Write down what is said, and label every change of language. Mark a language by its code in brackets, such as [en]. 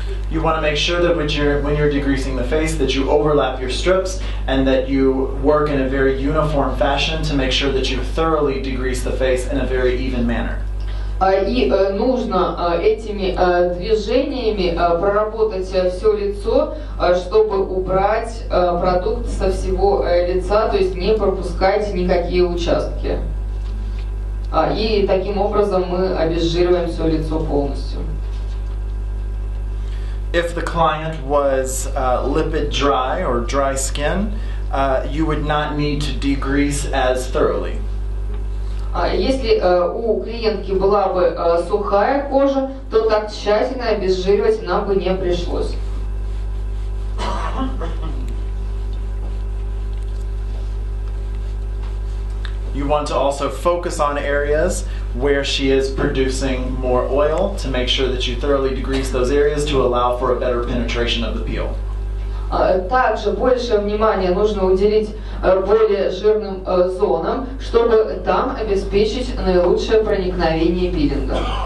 [en] You want to make sure that when you're degreasing the face that you overlap your strips and that you work in a very uniform fashion to make sure that you thoroughly degrease the face in a very even manner. [ru] И нужно этими движениями проработать все лицо, чтобы убрать продукт со всего лица, то есть не пропускать никакие участки. И таким образом мы обезжириваем все лицо полностью. [en] If the client was lipid dry or dry skin, you would not need to degrease as thoroughly. [ru] Если у клиентки была бы сухая кожа, то так тщательно обезжиривать нам бы не пришлось. [en] You want to also focus on areas where she is producing more oil to make sure that you thoroughly degrease those areas to allow for a better penetration of the peel. [ru] Также больше внимания нужно уделить более жирным зонам, чтобы там обеспечить наилучшее проникновение пилинга.